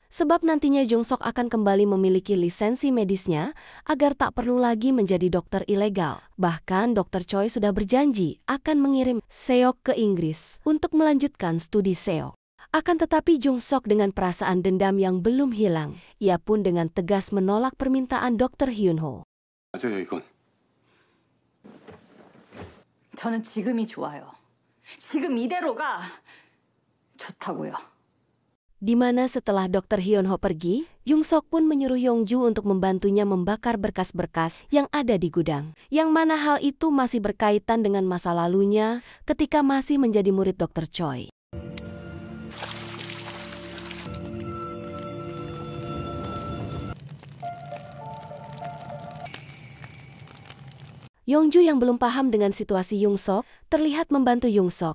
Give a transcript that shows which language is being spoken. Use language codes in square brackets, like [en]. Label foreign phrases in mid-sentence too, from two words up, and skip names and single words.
[id] Sebab nantinya Jung Sok akan kembali memiliki lisensi medisnya agar tak perlu lagi menjadi dokter ilegal. Bahkan Dr. Choi sudah berjanji akan mengirim Seok ke Inggris untuk melanjutkan studi Seok. Akan tetapi Jung Sok dengan perasaan dendam yang belum hilang, ia pun dengan tegas menolak permintaan Dr. Hyun Ho. [ko] 맞아요, 이건. 저는 지금이 좋아요. 지금 이대로가 좋다고요. [id] Di mana setelah Dr. Hyun Ho pergi, Jung Sok pun menyuruh Yongju untuk membantunya membakar berkas-berkas yang ada di gudang. Yang mana hal itu masih berkaitan dengan masa lalunya ketika masih menjadi murid Dr. Choi. Yongju yang belum paham dengan situasi Jung Sok terlihat membantu Jung Sok.